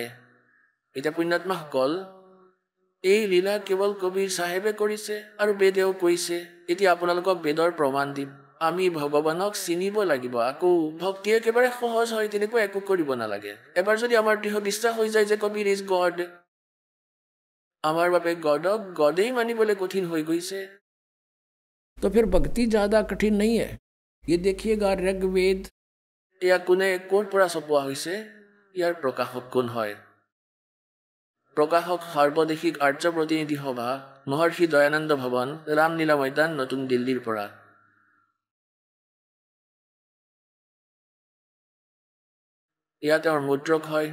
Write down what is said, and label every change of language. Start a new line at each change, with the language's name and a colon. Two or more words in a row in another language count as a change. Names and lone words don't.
Assamese: এতিয়া পুণ্যাত্মাসকল, এই লীলা কেৱল কবিৰ চাহেবে কৰিছে আৰু বেদেও কৈছে। এতিয়া আপোনালোকক বেদৰ প্ৰমাণ দিম। আমি ভগৱানক চিনিব লাগিব। আকৌ ভক্তি একেবাৰে সহজ হয়, তেনেকুৱা একো কৰিব নালাগে। এবাৰ যদি আমাৰ দৃঢ় বিশ্বাস হৈ যায় যে
English: Kabir is God,
Assamese: আমাৰ বাবে গডক গডেই মানিবলৈ কঠিন হৈ গৈছে।
Hindi: तो फिर भक्ति ज़्यादा कठिन नहीं है। ये देखिएगा ऋग्वेद।
Assamese: এয়া কোনে ক'ৰ পৰা চপোৱা হৈছে? ইয়াৰ প্ৰকাশক কোন হয়? প্ৰকাশক সৰ্বদেশিক আৰ্য প্ৰতিনিধি সভা, মহৰ্ষি দয়ানন্দ ভৱন, ৰামলীলা মৈদান, নতুন দিল্লীৰ পৰা। এয়া তেওঁৰ মুদ্ৰক হয়।